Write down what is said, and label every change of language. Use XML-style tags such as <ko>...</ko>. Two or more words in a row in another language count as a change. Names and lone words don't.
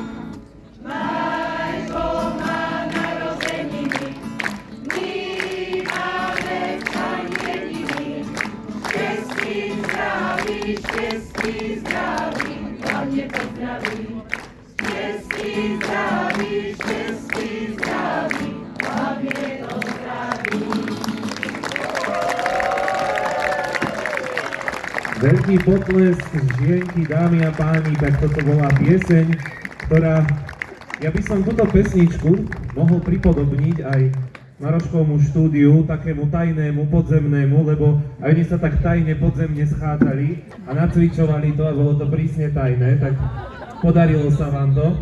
<cs>Majko má narozeniny, my máme vstání jediný. Štěstí, zdraví, hlavně to zdraví. Štěstí, zdraví, hlavně to zdraví.</cs> <sk>Veľký potlesk, žienky, dámy a páni, tak toto bola pieseň, ktorá, ja by som túto pesničku mohol pripodobniť aj Maroškovmu štúdiu, takému tajnému, podzemnému, lebo aj oni sa tak tajne podzemne schádzali a nacvičovali to a bolo to prísne tajné, tak podarilo sa vám to.</sk>